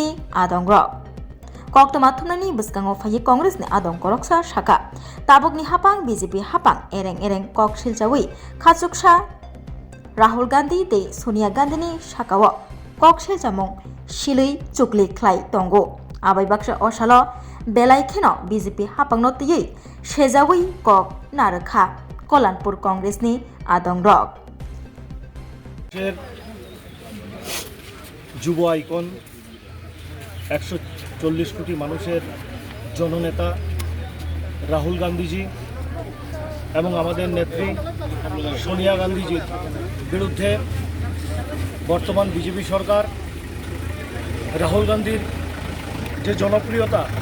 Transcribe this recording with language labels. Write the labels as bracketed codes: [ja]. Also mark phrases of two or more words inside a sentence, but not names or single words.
[trp] आदंग्रक कक्तमा थुमनानि बसगाङाव फायो कांग्रेसनि आदंगरकसा शाखा ताबुकनि हापां बीजेपी हापां एरें एरें कक सिलजावै खाचुकसा राहुल गांधी ते सोनिया गांधीनि शाखाव कक सिलजामुं सिलै चुकलि ख्लाय तंगो आबाय बाक्सा असालो बेलायखेनो बीजेपी हापांनो तयै सेजावै कक नारखा कल्याणपुर कांग्रेसनि आदंग्रक [bn] যুব আইকন 140 কোটি মানুষের জননেতা রাহুল গান্ধীজি এবং আমাদের নেত্রী সোনিয়া গান্ধীজির বিরুদ্ধে বর্তমান বিজেপি সরকার রাহুল গান্ধীর যে জনপ্রিয়তা